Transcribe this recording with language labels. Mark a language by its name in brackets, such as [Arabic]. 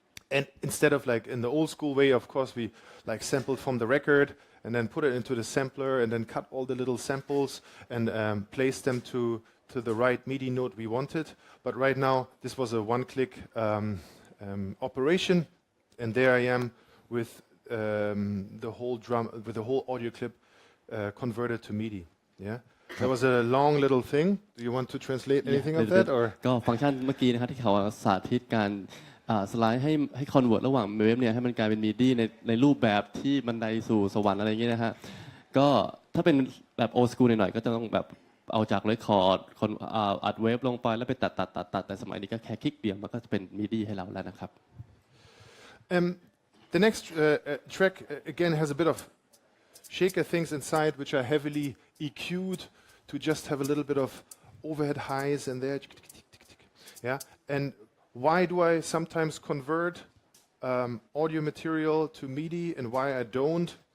[English] And instead of like in the old school way, of course, we like sampled from the record and then put it into the sampler and then cut all the little samples and place them to the right MIDI note we wanted. But right now, this was a one-click operation, and there I am with the whole audio clip converted to MIDI. Yeah, that was a long little thing. Do you want to translate anything of that, or? [Thai] ก็ฟังก์ชันเมื่อกี้นะครับที่เขาสาธิตการสไลด์ให้คอนเวิร์ตระหว่างเวฟเนี่ยให้มันกลายเป็นมิดี้ในรูปแบบที่บันไดสู่สวรรค์อะไรอย่างเงี้ยนะฮะก็ถ้าเป็นแบบโอสกูลหน่อยๆก็จะต้องแบบเอาจากเรคคอร์ดอัดเวฟลงไปแล้วไปตัดแต่สมัยนี้ก็แค่คลิกเดียวมันก็จะเป็นมิดี้ให้เราแล้วนะครับ [English] The next track again has a bit of shaker things inside, which are heavily EQ'd to just have a little bit of overhead highs in there. Yeah, and why do I sometimes convert audio material to MIDI and why I don't?